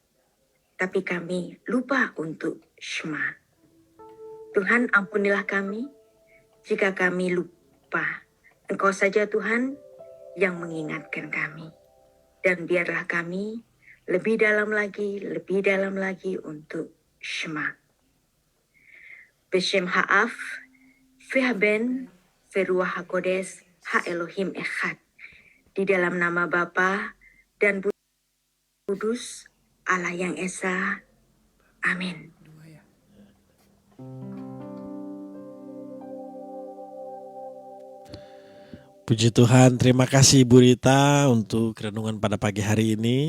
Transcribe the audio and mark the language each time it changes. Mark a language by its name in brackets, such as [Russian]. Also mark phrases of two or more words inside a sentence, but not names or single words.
[Indonesian] Tapi kami lupa untuk shema. Tuhan, ampunilah kami jika kami lupa. Engkau saja Tuhan yang mengingatkan kami. Dan biarlah kami lebih dalam lagi untuk shema. [Hebrew] בשם האב והבן ורוח הקודש האלהים אחד. [Indonesian] Di dalam nama Bapa dan Kudus, Allah yang Esa. Amin. Puji Tuhan, terima kasih Ibu Rita untuk renungan pada pagi hari ini.